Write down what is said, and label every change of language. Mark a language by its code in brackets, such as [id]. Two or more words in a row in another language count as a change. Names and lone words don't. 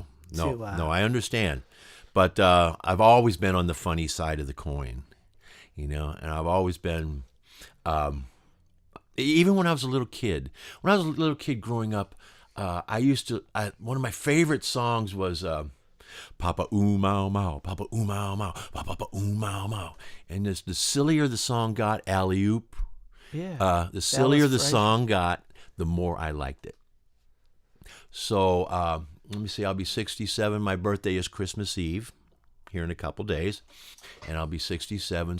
[en] I understand, but I've always been on the funny side of the coin. You know, and I've always been, even when I was a little kid. When I was a little kid growing up, one of my favorite songs was Papa Ooh Mau Mau, Papa Ooh Mau Mau, Papa Ooh Mau Mau. And the sillier the song got, alley-oop, the sillier the song got, the more I liked it. So let me see, I'll be 67. My birthday is Christmas Eve, here in a couple days, and I'll be 67.